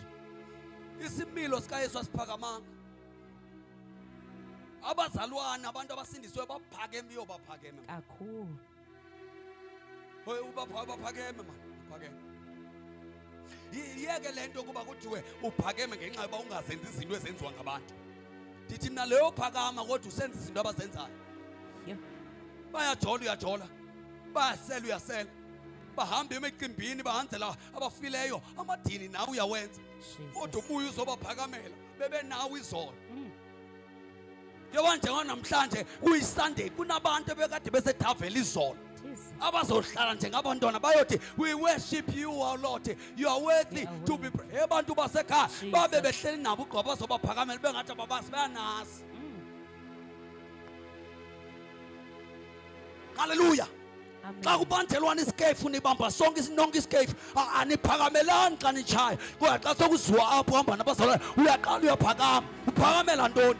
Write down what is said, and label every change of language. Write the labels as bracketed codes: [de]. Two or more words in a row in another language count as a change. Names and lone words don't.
[xh] Isimilo sikaYesu asiphakamanga. Abazalwane abantu abasindiswe baphakeme baphakeme. Kakhulu. Hoye baphakeme man, uphakeme. Yiyeke lento kuba kuthiwe uphakeme ngenxa yoba ungazenzi izinto ezenziwa ngabantu. Ndithi mina leyo phakama kodwa usenza izinto abazenzayo. Bayajola uyajola, bayasela uyasela, bahamba emicimbini bahanzela abafileyo amadini nawe uyawenza. Kodwa ubuye uzobaphakamela bebenawo izolo. Njengoba njengoba namhlanje kuyiSunday kunabantu ebekade besethavela izolo abazohlala njengabantwana bayothi [en] we worship you our Lord, you are worthy to be praised. [xh] Abantu basekhaya babe behleli nabo ugqoba bazobaphakamela bengathi ababazi bayanazi. Hallelujah. Xa kubanjelwana isikefu nibamba sonke isinonke isikefu aniphakamelani xa nitshaya kodwa xa sokuziwa apho hamba nabazalwane uyaqala uyaphakama uphakamela ntoni?